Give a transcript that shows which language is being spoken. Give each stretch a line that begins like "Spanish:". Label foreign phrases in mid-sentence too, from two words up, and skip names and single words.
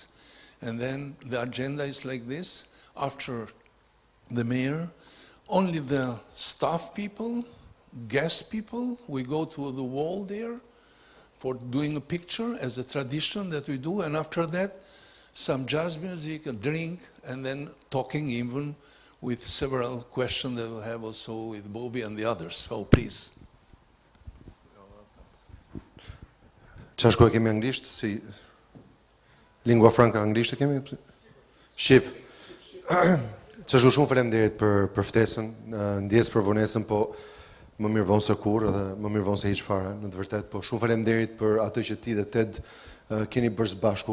English: And then the agenda is like this. After the mayor, only the staff people, guest people, we go to the wall there for doing a picture as a tradition that we do, and after that some jazz music, a drink, and then talking even with several questions that we'll have also with Bobby and the others. So please.
Albanian: Qa shkoj kemi anglisht, si
Italian: lingua franca
Albanian: anglisht kemi? Shqip. Qa shku shumë faleminderit për ftesën, ndjes për vonesën, po më mirë vonë se kur, edhe më mirë vonë se hiç fare, në të vërtetë, po shumë faleminderit për atë që ti dhe Ted keni bërë së bashku.